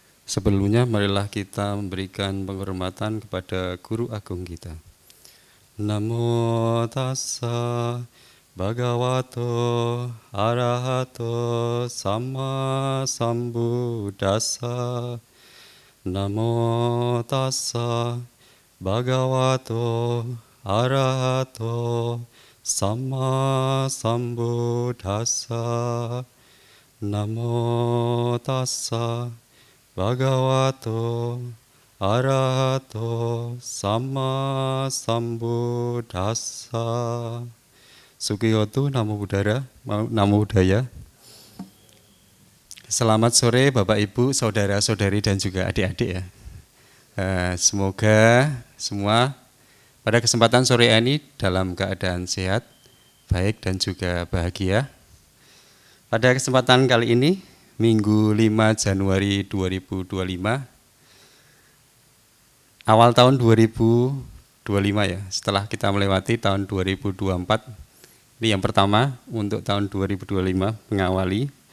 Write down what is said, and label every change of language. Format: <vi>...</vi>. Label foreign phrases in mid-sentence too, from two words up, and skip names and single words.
<id>Sebelumnya marilah kita memberikan penghormatan kepada Guru Agung kita.</id> <pi>Namo tassa bhagavato arahato samma sambuddhassa. Namo tassa bhagavato arahato samma sambuddhassa. Namo tassa bhagavato arahato samma sambuddhassa. Sukiyoto Namo Buddhaya, Namo Buddhaya.</pi> <id>Selamat sore Bapak Ibu, saudara-saudari dan juga adik-adik ya. Semoga semua pada kesempatan sore ini dalam keadaan sehat, baik dan juga bahagia. Pada kesempatan kali ini, Minggu 5 Januari 2025, awal tahun 2025 ya, setelah kita melewati tahun 2024, ini yang pertama untuk tahun 2025 mengawali.</id>